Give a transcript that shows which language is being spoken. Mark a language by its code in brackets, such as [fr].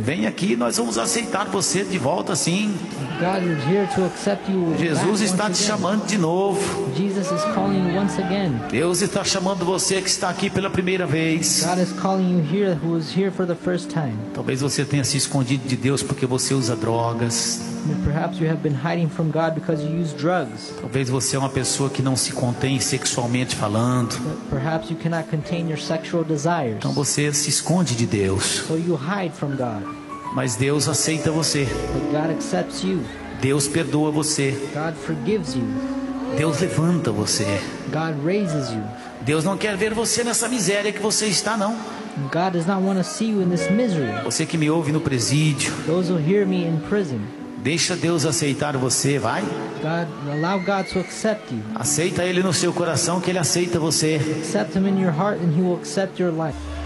[pt] Vem aqui, nós vamos aceitar você de volta, sim. [en] God is here to accept you. [pt] Jesus está te chamando de novo. [en] Jesus is calling you once again. [pt] Deus está chamando você que está aqui pela primeira vez. [en] God is calling you here who is here for the first time. [pt] Talvez você tenha se escondido de Deus porque você usa drogas. [en] Perhaps you have been hiding from God because you use drugs. [pt] Talvez você é uma pessoa que não se contém sexualmente falando. [en] Perhaps you cannot contain your sexual desires. [pt] Então você se esconde de Deus. [en] So you hide from God. [pt] Mas Deus aceita você. [en] But God accepts you. [pt] Deus perdoa você. [en] God forgives you. [pt] Deus levanta você. [en] God raises you. [pt] Deus não quer ver você nessa miséria que você está, não. [en] God does not want to see you in this misery. [pt] Você que me ouve no presídio. [en] Those who hear me in prison. [pt] Deixa Deus aceitar você, vai. [en] God, allow God to accept you. [pt] Aceita Ele no seu coração que Ele aceita você. [en] Accept Him in your heart and He will accept your life.